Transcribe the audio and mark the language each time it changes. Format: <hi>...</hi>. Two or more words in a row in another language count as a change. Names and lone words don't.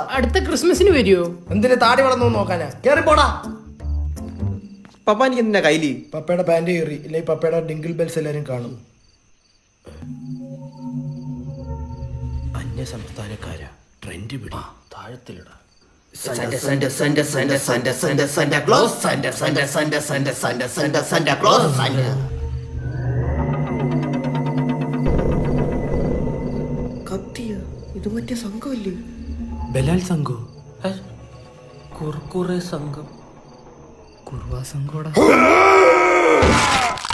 <ml>അടുത്ത ക്രിസ്മസിന് വരുമോ? എന്തിന് താടി വളർന്നു നോക്കാനാ? കേറി പോടാ. പപ്പ എനിക്ക് എന്തിനാ കയ്യില്? പപ്പയുടെ പാന്റ് കയറി ഇല്ലേ? പപ്പയുടെ</ml> <en>jingle bells</en> <ml>എല്ലാരും കാണും. അന്യ സംസ്ഥാനക്കാരാ, ട്രെൻഡ് പിടി, താഴത്തിലിടാ.</ml> <en>Santa Santa Santa Santa Santa Santa Santa Claus Santa Santa Santa Santa Santa Santa Santa Claus Santa.</en> <ml>കത്തിയ ഇത് മറ്റേ സംഘമല്ലേ? ബലാൽ സംഘോ? കുർക്കുറെ സംഘം. കുർവാ സംഘോടാ.</ml>